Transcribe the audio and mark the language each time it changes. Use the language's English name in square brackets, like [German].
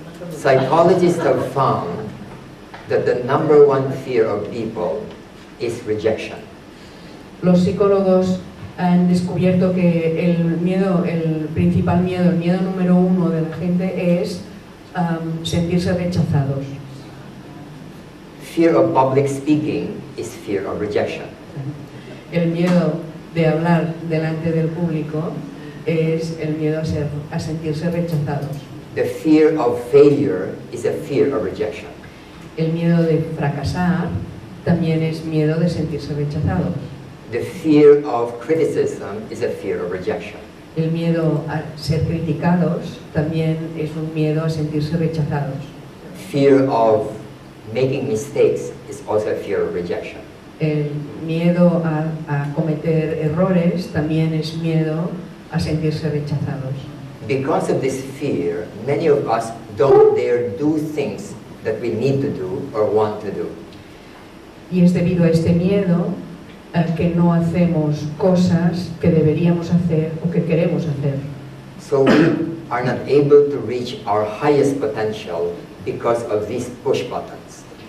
[English] Psychologists have found that the number one fear of people is rejection. [Spanish] Los psicólogos han descubierto que el principal miedo, el miedo número uno de la gente es sentirse rechazados. [English] Fear of public speaking is fear of rejection. [Spanish] El miedo de hablar delante del público es el miedo a sentirse rechazados. [English] The fear of failure is a fear of rejection. [Spanish] El miedo de fracasar también es miedo de sentirse rechazados. [English] The fear of criticism is a fear of rejection. [Spanish] El miedo a ser criticados también es un miedo a sentirse rechazados. [English] Fear of making mistakes is also a fear of rejection. [Spanish] El miedo a cometer errores también es miedo a sentirse rechazados. [English] Because of this fear, many of us don't dare do things that we need to do or want to do. [Spanish] Y es debido a este miedo que no hacemos cosas que deberíamos hacer o que queremos hacer. [English] So we are not able to reach our highest potential because of these push buttons.